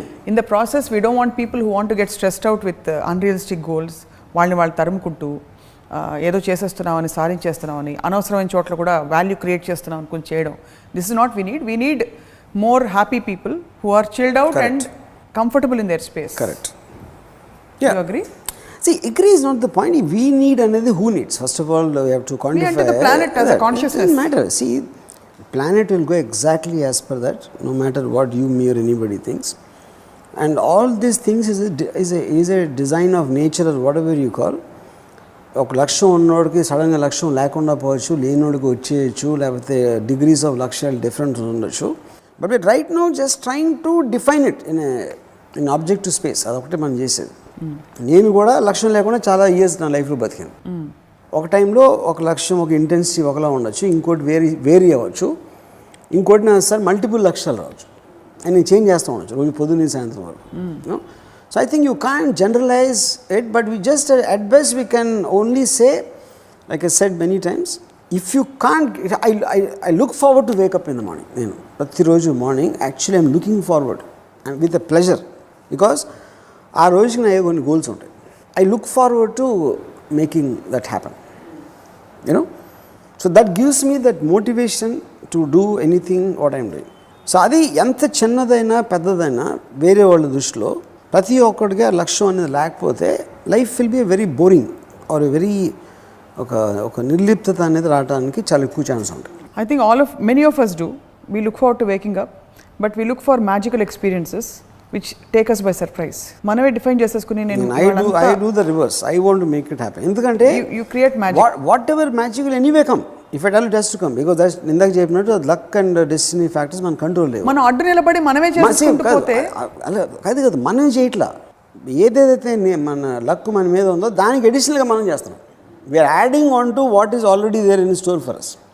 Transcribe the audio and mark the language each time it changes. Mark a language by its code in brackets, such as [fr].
[en] in the process we don't want people who want to get stressed out with unrealistic goals, [te] వాళ్ళు తరుముకుంటూ ఏదో చేసేస్తున్నామని, సాధించేస్తున్నామని, అనవసరమైన చోట్ల కూడా value create చేస్తున్నాం అనుకుని చేయడం. [en] This is not we need more happy people who are chilled out and comfortable in their space. Correct. You agree? See, agree is not the point. We need another who needs. First of all, we have to quantify. We enter the planet as a consciousness. It doesn't matter. See, planet will go exactly as per that, no matter what you, me or anybody thinks. And all these things is a design of nature or whatever you call. [te] ఒక లక్ష్యం ఉన్నోడికి సడన్గా లక్ష్యం లేకుండా పోవచ్చు, లేనోడికి వచ్చేయచ్చు, లేకపోతే degrees of లక్ష్యాలు డిఫరెంట్ ఉండొచ్చు. [en] But we right now just trying to define it in objective space. [te] అదొకటి మనం చేసేది. నేను కూడా లక్ష్యం లేకుండా చాలా ఇయర్స్ నా లైఫ్లో బతికాను. ఒక టైంలో ఒక లక్ష్యం, ఒక ఇంటెన్సిటీ ఒకలా ఉండొచ్చు, ఇంకోటి వేరీ అవ్వచ్చు, ఇంకోటి నా సార్ మల్టిపుల్ లక్ష్యాలు రావచ్చు, అండ్ నేను చేంజ్ చేస్తూ ఉండొచ్చు రోజు పొద్దున్న సాయంత్రం వరకు. [en] So I think you can't generalize it, but we just at best we can only say, like I said many times, if you can't, I look forward to wake up in the morning. You know, [te] ప్రతిరోజు [en] morning actually I'm looking forward and with a pleasure, because [te] ఆ రోజుకి నా కొన్ని goals ఉంటాయి. [en] I look forward to making that happen, you know. So that gives me that motivation to do anything what I'm doing. [te] So అది ఎంత చిన్నదైనా పెద్దదైనా వేరే వాళ్ళ దృష్టిలో ప్రతి ఒక్కడికి ఆ లక్ష్యం అనేది లేకపోతే [en] life will be very boring or very [te] ఒక నిర్లిప్తత అనేది రావడానికి చాలా ఎక్కువ ఛాన్స్ ఉంటుంది. [en] I think many of us do. We look forward to waking up, but we look for magical experiences which take us by surprise. [te] మనమే define చేసేసుకుని [en] I do the reverse. I want to make it happen. [te] ఎందుకంటే [en] you create magic. Whatever magic will anyway come. If at all it has to come, because that's [te] ఇందాక చెప్పినట్టు luck and destiny factors మన control లేవు. మనం అడ్డు నిలబడి మనమే చేసుకుంటూ పోతే అలా కాదు మనం చేయట్లా. ఏదైతే మన లక్ మన మీద ఉందో దానికి అడిషనల్గా మనం చేస్తున్నాం. [en] We are adding on to what is already there in store for us.